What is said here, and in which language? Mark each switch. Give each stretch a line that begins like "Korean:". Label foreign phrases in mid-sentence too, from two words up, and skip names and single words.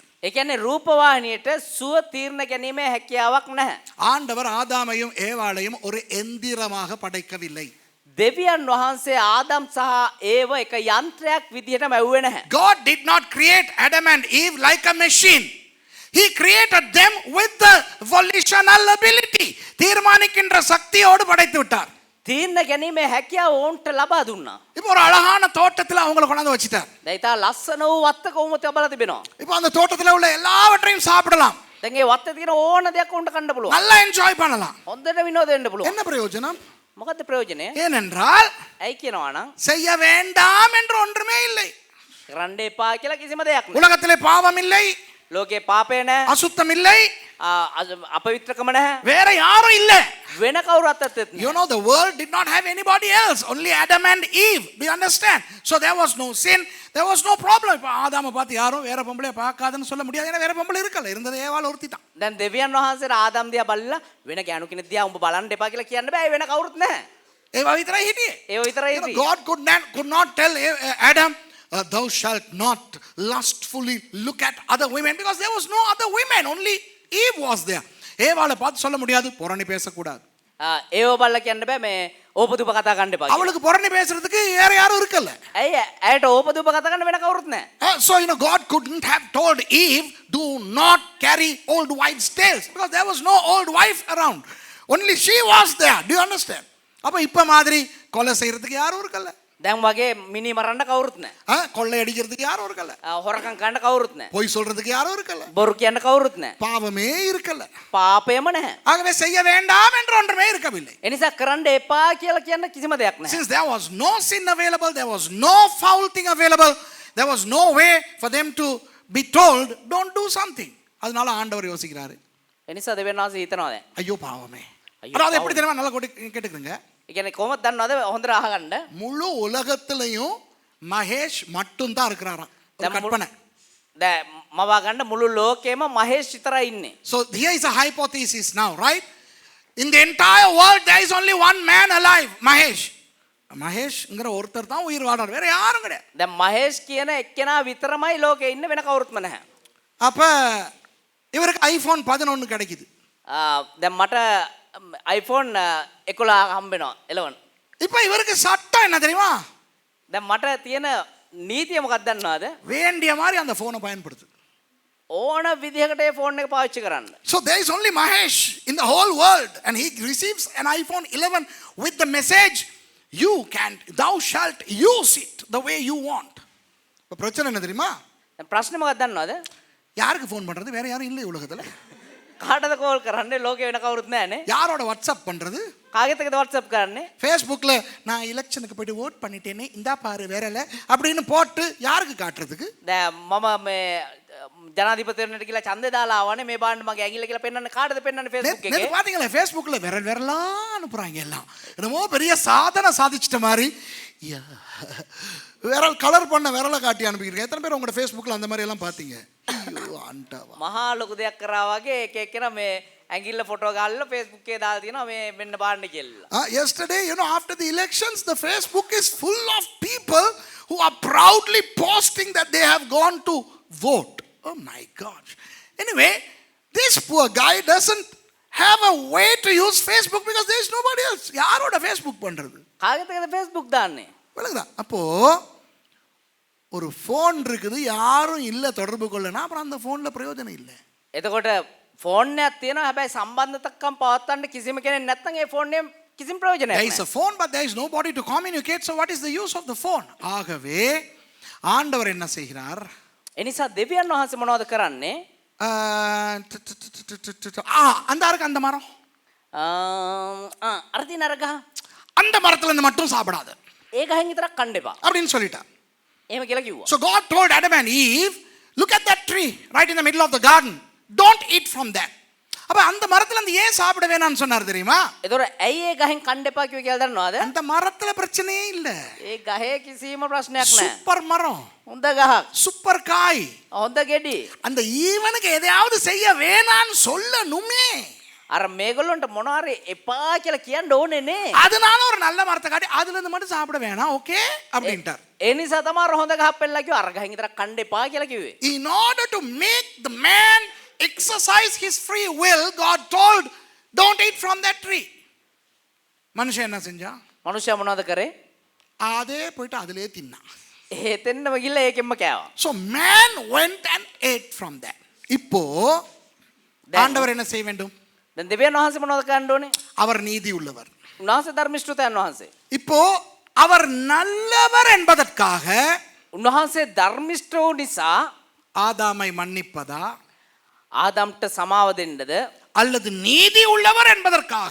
Sinhala: ඒ කියන්නේ රූපවාහිනියට සුව තීරණ ගැනීමේ හැකියාවක් නැහැ.
Tamil: ஆண்டவர் ஆதாமையும் ஏவாளையும் ஒரு எந்திரமாக படைக்கவில்லை.
Sinhala: දෙවියන් වහන්සේ ආදම් සහ ඒව එක යන්ත්‍රයක් විදිහට මැව්වේ නැහැ.
English: God did not create Adam and Eve like a machine. He created them with the volitional ability.
Tamil: தீர்மானிக்கின்ற சக்தியோடு படைத்து விட்டார்.
Sinhala: තීරණ ගැනීමේ හැකියාව ඕන්ට ලබා දුන්නා.
Tamil: இப்போ ஒரு அழகான தோட்டத்துல அவங்களை கொண்டாந்து வச்சிட்டார்.
Sinhala: දැන් ඊට ලස්සන වූ වත්තක උම තබලා තිබෙනවා.
Tamil: இப்போ அந்த தோட்டத்துல உள்ள எல்லாவற்றையும் சாப்பிடலாம்.
Sinhala: දැන් ඒ වත්තේ තියෙන ඕන දෙයක් උන්ට කන්න පුළුවන්.
Tamil: நல்லா என்ஜாய் பண்ணலாம்.
Sinhala: හොඳට විනෝද වෙන්න පුළුවන්.
Tamil: என்ன பிரயோஜனம்?
Sinhala: මොකද්ද ප්‍රයෝජනය?
Tamil: ஏனென்றால்
Sinhala: ඇයි කියනවා නම්
Tamil: செய்ய வேண்டாம் என்று ஒன்றுமே இல்லை.
Sinhala: කරන්න එපා කියලා කිසිම දෙයක් නැහැ.
Tamil: உலகத்திலே பாவம் இல்லை,
Sinhala: ලෝකේ පාපය නැහැ.
Tamil: அசுத்தம் இல்லை,
Sinhala: අපවිත්‍රකම නැහැ.
Tamil: வேற யாரும் இல்ல.
Sinhala: වෙන කවුරුත් ඇත්තෙත්
English: You
Sinhala: නැහැ.
English: know, the world did not have anybody else, only Adam and Eve. Do you understand? So there was no sin, there was no problem.
Tamil: இப்ப ஆதாம பார்த்து யாரும் வேற பொம்பளைய பார்க்காதன்னு சொல்ல முடியாது. ஏன்னா வேற பொம்பளை இருக்கல, இருந்தது ஏவாள் ஒருத்தி தான்.
Sinhala: දැන් දෙවියන් වහන්සේට ආදම් දිහා බලලා වෙන ගෑනු කෙනෙක් දිහා උඹ බලන්න එපා කියලා කියන්න බෑ. වෙන කවුරුත් නැහැ. ඒවා විතරයි හිටියේ. ඒව විතරයි
English: You know,
Sinhala: හිටියේ.
English: God could not tell Adam, thou shalt not lustfully look at other women, because there was no other women, only Eve was there.
Tamil: ஏவாளை பார்த்து சொல்ல முடியாது பொறாமை பேசக்கூடாது.
Sinhala: ඒව බලලා කියන්න බෑ මේ ඕපදූප කතා කරන්න එපා.
Tamil: அவளுக்கு பொறாமை பேசுறதுக்கு வேற யாரும் இருக்கல.
Sinhala: ඇයි ඇයට ඕපදූප කතා කරන්න වෙන කවුරුත් නැහැ.
English: So, you know, God couldn't have told Eve, do not carry old wives' tales, because there was no old wife around. Only she was there. Do you understand?
Tamil: அப்ப இப்ப மாதிரி கொலை செய்யறதுக்கு யாரும் இருக்கல.
Sinhala: දැන් වගේ මිනි මරන්න කවුරුත් නැහැ.
Tamil: கொள்ளை அடிக்கிறதுக்கு யாரும் இருக்கல.
Sinhala: හොරකම් කරන්න කවුරුත් නැහැ.
Tamil: பொய் சொல்றதுக்கு யாரும் இருக்கல.
Sinhala: බොරු කියන්න කවුරුත් නැහැ.
Tamil: பாவமே இருக்கல.
Sinhala: පාපයම නැහැ.
Tamil: ஆகவே செய்ய வேண்டாம் என்று ஒன்றுமே இருக்கவில்லை.
Sinhala: ඒ නිසා කරන්න එපා කියලා කියන්න කිසිම දෙයක් නැහැ.
English: Since there was no sin available, there was no foul thing available, there was no way for them to be told, don't do something.
Tamil: அதனால ஆண்டவர் யோசிக்கிறாரு.
Sinhala: ඒ නිසා දෙවියන් වහන්සේ හිතනවා දැන්.
Tamil: ஐயோ பாவமே. ஐயோ, அதாவது எப்படி தெரியுமா, நல்லா கேட்டுக்குங்க.
Sinhala: ඒ කියන්නේ කොහොමද දන්නවද හොඳට අහගන්න.
Tamil: முழு உலகத்திலையும் மகேஷ் மட்டும் தான் இருக்கிறாராம். ஒரு கற்பனை.
Sinhala: දැන් මවා ගන්න මුළු ලෝකෙම මහේෂ් විතරයි ඉන්නේ.
English: So here is a hypothesis now, right? In the entire world there is only one man alive, Mahesh.
Tamil: மகேஷ்ங்கிற ஒருத்தர் தான் உயிர் வாழ்றார், வேற யாரும் கிடையாது.
Sinhala: දැන් මහේෂ් කියන එක්කෙනා විතරමයි ලෝකේ ඉන්න වෙන කවුරුත්ම නැහැ.
Tamil: அப்ப இவருக்கு ஐபோன் 11 கிடைக்குது.
Sinhala: දැන් මට iPhone 11 හම්බ වෙනවා 11.
Tamil: இப்ப இவருக்கு சட்டம் என்ன தெரியுமா?
Sinhala: දැන් මට තියෙන නීතිය මොකක්ද දන්නවද?
Tamil: வேண்டிய மாதிரி அந்த போனை பயன்படுத்து.
Sinhala: ඕන විදිහකට ඒ ෆෝන් එක පාවිච්චි කරන්න.
English: So there is only Mahesh in the whole world and he receives an iPhone 11 with the message, thou shalt use it the way you want.
Tamil: இப்ப பிரச்சனை என்ன தெரியுமா?
Sinhala: දැන් ප්‍රශ්නේ මොකක්ද දන්නවද?
Tamil: யாருக்கு ஃபோன் பண்றது? வேற யாரும் இல்லை உலகத்துல.
Sinhala: කාටද කෝල් කරන්නේ? ලෝකේ වෙන කවුරුත් නැහැනේ.
Tamil: யாரோட வாட்ஸ்அப் பண்றது?
Sinhala: කාගෙත් එකද WhatsApp කරන්නේ?
Tamil: ஃபேஸ்புக்ல நான் எலெக்ஷனுக்கு போயிட்டு ஓட் பண்ணிட்டேனே இந்தா பாரு வேறல அப்படின்னு போட்டு யாருக்கு காட்டுறதுக்கு?
Sinhala: දැන් මම මේ ජනාධිපතිවරණයට කියලා ඡන්දේ දාලා ආවනේ මේ බාන්න මගේ ඇඟිල්ල කියලා පෙන්වන්න කාටද පෙන්වන්නේ Facebook එකේ?
Tamil: நேத்து பாத்தீங்களா ஃபேஸ்புக்ல விரலாம் அனுப்புறாங்க எல்லாம். என்னமோ பெரிய சாதனை சாதிச்சிட்ட மாதிரி விரல் கலர் பண்ண விரலை காட்டி அனுப்பிக்கிறீங்க. எத்தனை பேர் உங்களோட ஃபேஸ்புக்ல அந்த மாதிரி எல்லாம் பாத்தீங்க?
Sinhala: මහා ලොකු දෙයක් කරා වගේ එක එක්කෙනා මේ ඇඟිල්ල ෆොටෝ ගාලා Facebook එකේ දාලා තියෙනවා මේ මෙන්න බාන්න කියලා.
English: Yesterday, after the elections, the Facebook is full of people who are proudly posting that they have gone to vote. Oh my gosh. Anyway, this poor guy doesn't have a way to use Facebook because there is nobody else.
Tamil: யாரோட Facebook பண்றது?
Sinhala: කාගෙත් එකද Facebook දාන්නේ?
Tamil: விளங்குதா? அப்போ ஒரு ஃபோன் இருக்குது, யாரும் இல்ல தொடர்பு கொள்ளனா அப்புறம் அந்த ஃபோன்ல பிரயோஜனம் இல்ல.
Sinhala: එතකොට ෆෝන් එකක් තියෙනවා හැබැයි සම්බන්ධතාවකම් පවත්වන්න කිසිම කෙනෙක් නැත්නම් ඒ ෆෝන් එකෙන් කිසිම ප්‍රයෝජනයක්
English: There is
Sinhala: නැහැ.
English: a phone but there is nobody to communicate, so what is the use of the phone?
Tamil: ஆகவே ஆண்டவர் என்ன செய்கிறார்?
Sinhala: එනිසා දෙවියන් වහන්සේ මොනවද කරන්නේ?
Tamil: அந்த அருக்கு அந்த மரம்,
Sinhala: අර තියෙන අර ගහ
Tamil: அந்த மரத்துல இருந்து மட்டும் சாப்பிடாத
Sinhala: ඒ ගහෙන් විතරක් කන්න එපා.
Tamil: அப்படின்னு சொல்லிட்டார்.
Sinhala: එහෙම කියලා කිව්වා.
English: So God told Adam and Eve, look at that tree right in the middle of the garden, don't eat from that.
Tamil: அப்ப அந்த மரத்துல இருந்து ஏன் சாப்பிட வேணாம்னு சொன்னார் தெரியுமா?
Sinhala: ඒතොර ඇයි ඒ ගහෙන් කන්න එපා කිව්වේ කියලා දන්නවද?
Tamil: அந்த மரத்துல பிரச்சனையே இல்ல.
Sinhala: ඒ ගහේ කිසිම ප්‍රශ්නයක් නැහැ.
Tamil: சூப்பர் மரம்,
Sinhala: හොඳ ගහක්.
Tamil: சூப்பர் காய்.
Sinhala: හොඳ ගෙඩි.
Tamil: அந்த ஈவனுக்கு எதையாவது செய்ய வேணாம்னு சொல்லணுமே.
Sinhala: අර මේගොල්ලන්ට මොනවාරි එපා කියලා කියන්න ඕනේ නේ.
Tamil: அதனால ஒரு நல்ல மரத்தை காட்டி அதுல இருந்து மட்டும் சாப்பிட வேணாம், ஓகே அப்படின்ட்டார்.
Sinhala: ඒ නිසා තමයි හොඳ ගහක් පෙන්නලා කිව්වා අර ගහෙන් විතරක් කන්න එපා කියලා කිව්වේ.
English: In order to make the man exercise his free will, God told, don't eat from that tree.
Tamil: மனுஷன் என்ன செஞ்சான்?
Sinhala: මනුෂ්‍යයා මොනවද කරේ?
Tamil: அதே போயிட்டு அதிலே தின்னான்.
Sinhala: ඒතෙන්නම ගිහලා ඒකෙන්ම කෑවා.
English: So man went and ate from that.
Tamil: இப்போ ஆண்டவர் என்ன செய்ய வேண்டும்?
Sinhala: දැන් දෙවියන් වහන්සේ මොනවද කරන්න ඕනේ?
Tamil: அவர் நீதி உள்ளவர்.
Sinhala: උන්වහන්සේ ධර්මිෂ්ඨතයන් වහන්සේ.
Tamil: இப்போ அவர் நல்லவர் என்பதற்காக
Sinhala: උන්වහන්සේ ධර්මිෂ්ඨ වූ නිසා
Tamil: ஆதாமை மன்னிப்பதா
Sinhala: ආදම්ට සමාව දෙන්නද?
Tamil: அல்லது நீதி உள்ளவர் என்பதற்காக